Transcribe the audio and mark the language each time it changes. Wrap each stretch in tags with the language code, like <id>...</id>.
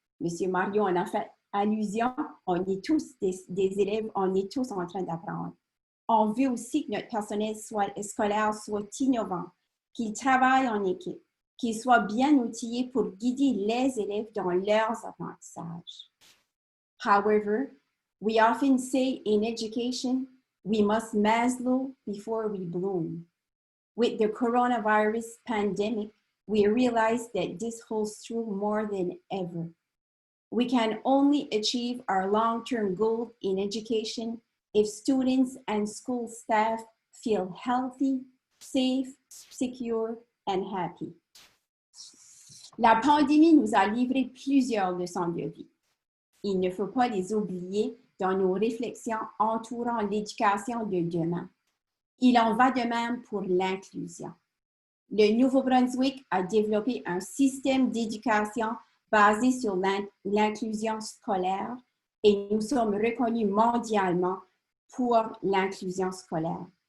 <fr>Monsieur Mario en a fait allusion, on est tous des élèves, on est tous en train d'apprendre. On veut aussi que notre personnel scolaire soit innovant, qu'il travaille en équipe, qu'il soit bien outillé pour guider les élèves dans leurs apprentissages.</fr> <en>However, we often say in education, we must Maslow before we bloom. With the coronavirus pandemic, we realize that this holds true more than ever. We can only achieve our long-term goal in education if students and school staff feel healthy, safe, secure, and happy.</en> <fr>La pandémie nous a livré plusieurs leçons de vie. Il ne faut pas les oublier dans nos réflexions entourant l'éducation de demain. Il en va de même pour l'inclusion. Le Nouveau-Brunswick a développé un système d'éducation basé sur l'inclusion scolaire et nous sommes reconnus mondialement pour l'inclusion scolaire.</fr>